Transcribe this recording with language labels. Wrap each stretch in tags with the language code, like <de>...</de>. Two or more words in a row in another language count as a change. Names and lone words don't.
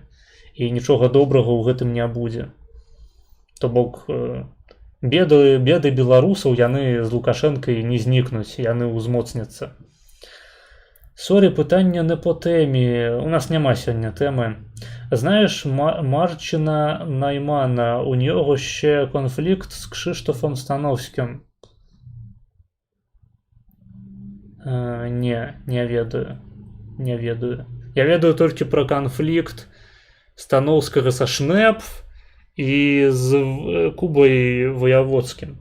<be>І нічога добрага ў гэтым не будзе. То бок беды беларусаў, яны з Лукашэнкай не знікнуць, яны ўзмоцняцца. Сорі, пытанне не по тэмі. У нас няма сёння тэмы. Знаеш Марчина Наймана,</be> <uk>у нього ще конфлікт з</uk> <be>Кшыштофом Становскім? Не ведаю. Не ведаю. Я ведаю толькі пра канфлікт Становскага са Шнеп і з Кубай Вояводскім.</be>